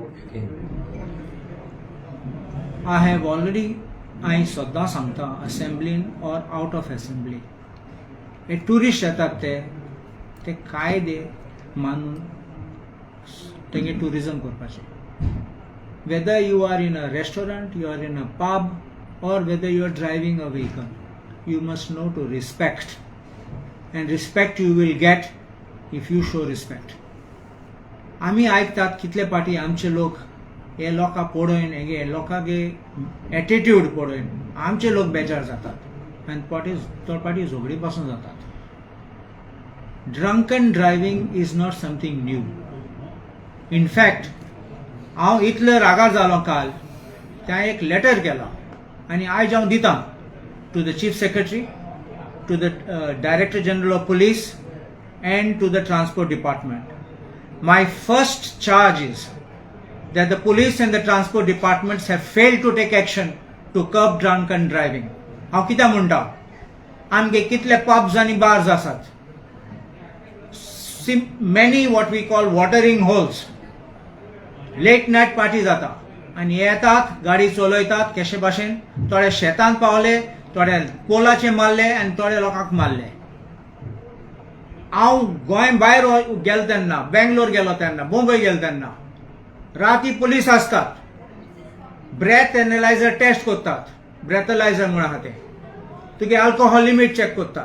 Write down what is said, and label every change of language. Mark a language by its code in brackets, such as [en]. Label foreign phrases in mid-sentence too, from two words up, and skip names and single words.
[en] Okay. I have already I [kok] सद्दां सांगता असेंब्लीन [en] or out of assembly [kok] हे टुरिस्ट येतात ते कायदे मानून तेंगे टुरिजम करपाचें [en] whether you are in a restaurant, you are in a pub, or whether you are driving a vehicle, you must know to respect, and respect you will get if you show respect. [kok] आमी आयकतात कितले पाटी आमचे लोक हे लोकां पळोवन हे लोकांगे एटिट्यूड पळोवन आमचे लोक बेजार जातात आनी तो पाटी झगडी पासून जातात. [en] drunken driving is not something new. in fact [kok] हांव इतलो रागार जालो काल त्या एक लेटर केला आनी आयज हांव दितां [en] to the chief secretary, to the director general of police and to the transport department. My first charge is that the police and the transport departments have failed to take action to curb drunken driving. [kok] हांव कित्याक म्हणटा आमगे कितले पब्स आनी बार्स आसात, [en] many what we call watering holes, late night party [kok] जाता आनी येतात गाडी चलयतात कशे भाशेन, थोडे शेतांत पावले, थोडे पोलाचे मारले आनी थोडे लोकांक मारले. हांव गोंय भायर गेलो तेन्ना, बेंगलोर गेलो तेन्ना, मुंबय गेलो तेन्ना राती पुलीस आसतात, [en] breath analyser test [kok] करतात, ब्रेथलायझर म्हण आहा ते, तुगे [en] alcohol limit [kok] चेक करतात.